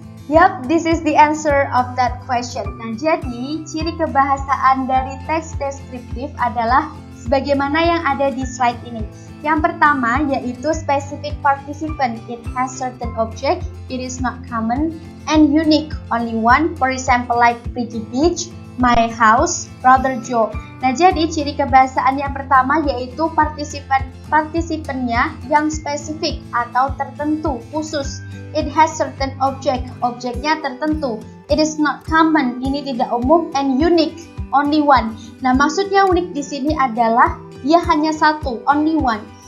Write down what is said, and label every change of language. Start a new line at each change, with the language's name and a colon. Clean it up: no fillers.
English: Yup, this is the answer of that question.
Indonesian: Nah, jadi ciri kebahasaan dari teks deskriptif adalah sebagaimana yang ada di slide ini. Yang pertama yaitu specific participant.
English: It has certain object, it is not common, and unique, only one. For example, like pretty beach, my house, brother Joe.
Indonesian: Nah, jadi ciri kebahasaan yang pertama yaitu partisipannya yang spesifik atau tertentu, khusus.
English: It has certain object,
Indonesian: objeknya tertentu.
English: It is not common,
Indonesian: ini tidak umum,
English: and unique, only one.
Indonesian: Nah, maksudnya unik di sini adalah dia hanya satu,
English: only one.